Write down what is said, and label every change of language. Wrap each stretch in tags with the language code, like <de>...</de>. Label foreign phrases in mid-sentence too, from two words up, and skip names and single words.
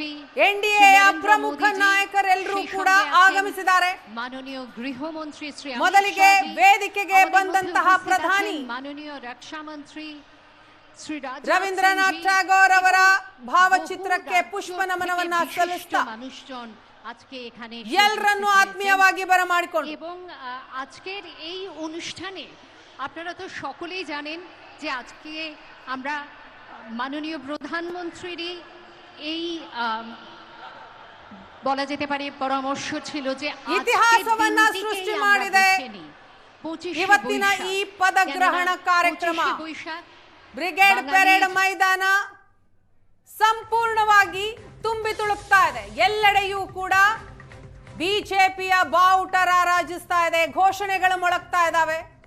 <kn>ಎನ್ಡಿಎಯ ಪ್ರಮುಖ ನಾಯಕರೆಲ್ಲರೂ ಕೂಡ ಆಗಮಿಸಿದ್ದಾರೆ. ಮಾನನೀಯ ಗೃಹ ಮಂತ್ರಿ ಶ್ರೀ ಮೊದಲಿಗೆ ವೇದಿಕೆಗೆ ಬಂದಂತಹ ಪ್ರಧಾನಿ ಮಾನನೀಯ ರಕ್ಷಾ ಮಂತ್ರಿ ಶ್ರೀ ರವೀಂದ್ರನಾಥ್ ಟ್ಯಾಗೋರ್ ಅವರ ಭಾವಚಿತ್ರಕ್ಕೆ ಪುಷ್ಪ ನಮನವನ್ನ ಸಲ್ಲಿಸ್ತಾ</kn> <bn>আজকে এখানে</bn> <kn>ಎಲ್ಲರನ್ನೂ ಆತ್ಮೀಯವಾಗಿ ಬರಮಾಡಿಕೊಂಡು</kn> <bn>এবং আজকের এই অনুষ্ঠানে আপনারা তো সকলেই জানেন যে আজকে আমরা মাননীয় প্রধানমন্ত্রীর এই বলা যেতে পারে পরামর্শ ছিল যে</bn> <kn>ಇತಿಹಾಸವನ್ನ ಸೃಷ್ಟಿ ಮಾಡಿದೆ ಇವತ್ತಿನ ಈ ಪದಗ್ರಹಣ ಕಾರ್ಯಕ್ರಮ. ಬ್ರಿಗೇಡ್ ಪೆರೇಡ್ ಮೈದಾನ ಸಂಪೂರ್ಣವಾಗಿ ತುಂಬಿ ತುಳುಕ್ತಾ ಇದೆ. ಎಲ್ಲೆಡೆಯೂ ಕೂಡ ಬಿಜೆಪಿಯ ಬಾವುಟ ರಾರಾಜಿಸ್ತಾ ಇದೆ, ಘೋಷಣೆಗಳು ಮೊಳಗ್ತಾ ಇದ್ದಾವೆ.</kn>